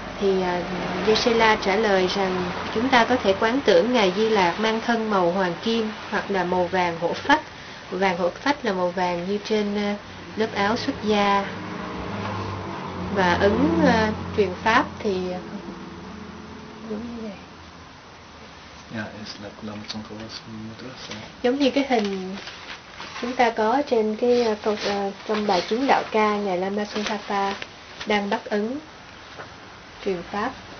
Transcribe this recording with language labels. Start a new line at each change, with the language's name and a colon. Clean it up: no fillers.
Vietnamese: Thì Gisela trả lời rằng chúng ta có thể quán tưởng Ngài Di Lạc mang thân màu hoàng kim hoặc là màu vàng hổ phách. Vàng hổ phách là màu vàng như trên lớp áo xuất gia. Và ấn truyền pháp thì giống như vậy.
English: Yeah, it's like Lamatsangkhapa mudra.
Vietnamese: Giống như cái hình chúng ta có trên cái trong bài chứng đạo ca, Ngài Lama Tsongkhapa đang bắt ấn truyền pháp.